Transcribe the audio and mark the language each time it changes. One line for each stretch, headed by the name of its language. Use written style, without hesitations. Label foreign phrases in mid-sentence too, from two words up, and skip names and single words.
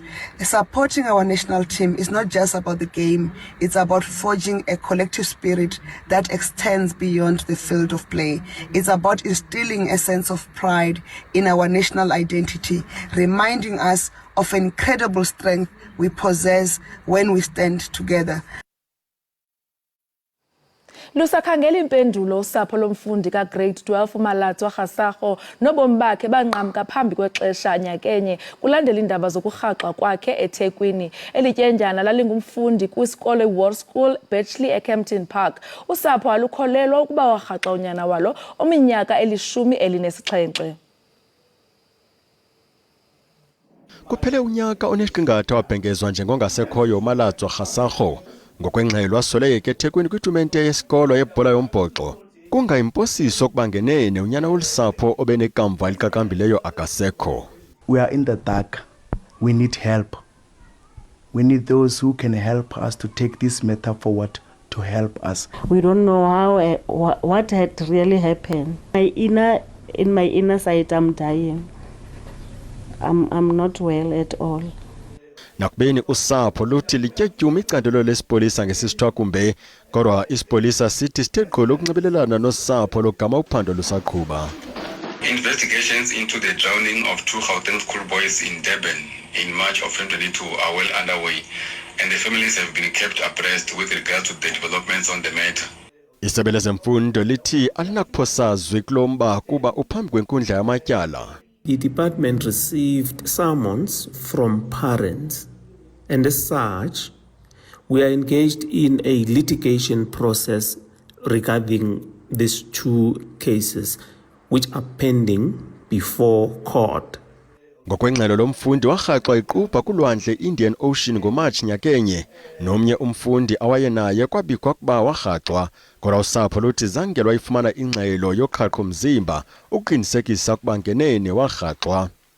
English: Supporting our national team is not just about the game, it's about forging a collective spirit that extends beyond the field of play. It's about instilling a sense of pride in our national identity, reminding us of incredible strength we possess when we stand together.
Xhosa: Lusakhangela impendulo usapho lomfundi ka-grade 12 uMalatswa Kgasakgo nobomi bakhe banqamka phambi kwexesha nyakenye kulandela iindaba zokurhaxwa kwakhe eThekwini. Elityendyana lalingumfundi kwisikolo iWar School Bletchley eKempton Park. Usapho alukholelwa ukuba warhaxa unyana walo ominyaka 17. Kuphele unyaka onesiqingatha wabhengezwa njengongasekhoyo uMalatswa Kgasakgo ngokwengxelo wasoleke eThekwini kwitumente yesikolo yebhola yombhoxo. Kungayimposiso ukuba ngenene unyana wolusapho obenekamva eliqaqambileyo akasekho.
English: We are in the dark. We need help. We need those who can help us to take this matter forward to help us. We don't know how what had really happened. In my inner side, I'm dying. I'm not well at all.
Xhosa: Nakubeni usapho luthi lityetyuma icandelo lesipolisa ngesisithwa kumbe kodwa isipolisa sithi sithe lokunxibelelana nosapho logama uphando lusaqhuba.
English: Investigations into the drowning of 2 Gauteng schoolboys in Durban in March of 2022 are well underway, and the families have been kept abreast with regard to the developments on the matter.
Xhosa: Isebe lezemfundo lithi alinakuphosazwe kulomba kuba uphambi kwenkundla yamatyala.
English: The department received summons from parents, and as such, we are engaged in a litigation process regarding these 2 cases, which are pending before court.
Xhosa: Ngokwengxelo lomfundi warhaxwa iqupha kulwandle Indian Ocean ngoMarch nyakenye, nomnye umfundi awayenaye kwabikwa kuba warhaxwa, kodwa usapho luthi zange lwayifumana ingxelo yoqhaqho mzimba ukuqinisekisa ukuba ngenene warhaxwa.